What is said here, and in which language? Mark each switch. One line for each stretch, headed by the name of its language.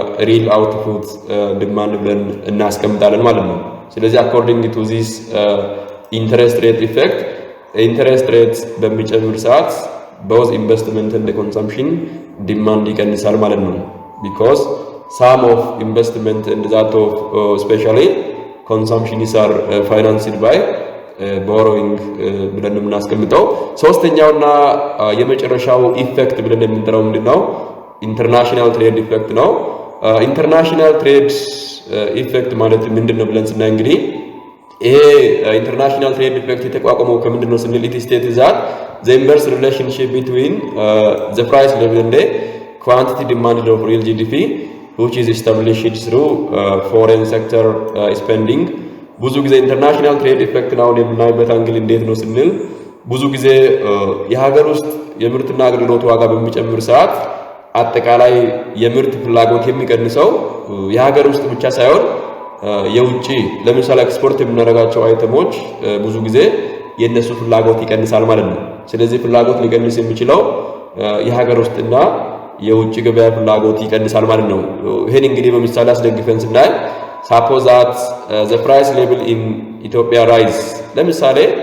English: real output demand
Amharic: ብለን እናስቀምጣለን ማለት ነው። ስለዚህ
English: according to this interest rate effect, interest rate
Amharic: በሚጨምር ሰዓት
English: both investment and the consumption demand
Amharic: ይቀንሳል ማለት ነው።
English: because some of investment and that of especially consumption is are financed by borrowing
Amharic: ብለን የምናስቀምጠው። ሶስተኛውና የመጨረሻው ኢፌክት ብለን የምንጠራው ምንድነው? ኢንተርናሽናል ትሬድ ኢፌክት ነው። ኢንተርናሽናል ትሬድ ኢፌክት ማለት ምንድነው ብለን ስናይ እንግዲህ ይሄ ኢንተርናሽናል ትሬድ ኢፌክት የተቋቋመው ከምንድነው ስንል
English: it states that the inverse relationship between the price level and the quantity demanded of real GDP which is established through foreign sector spending.
Amharic: ብዙ ጊዜ ኢንተርናሽናል ትሬድ ኢፌክት ነው የምናይበት አንግል እንዴት ነው ስንል ብዙ ጊዜ የሀገር ውስጥ የምርትና አገልግሎት ዋጋ በሚጨምር ሰዓት አጠቃላይ የምርት ፍላጎት የሚቀንሰው የሀገር ውስጥ ብቻ ሳይሆን የውጪ ለምሳሌ ኤክስፖርት የምናደርጋቸው አይተሞች ብዙ ጊዜ የነሱ ፍላጎት ይቀንሳል ማለት ነው። ስለዚህ ፍላጎት ሊቀንስ የሚችለው የሀገር ውስጥና የውጪ ገበያ ፍላጎት ይቀንሳል ማለት ነው። ይሄን እንግዲህ በምሳሌ አስደግፈን ስናይ
English: suppose that the price level in Ethiopia rise,
Amharic: ለምሳሌ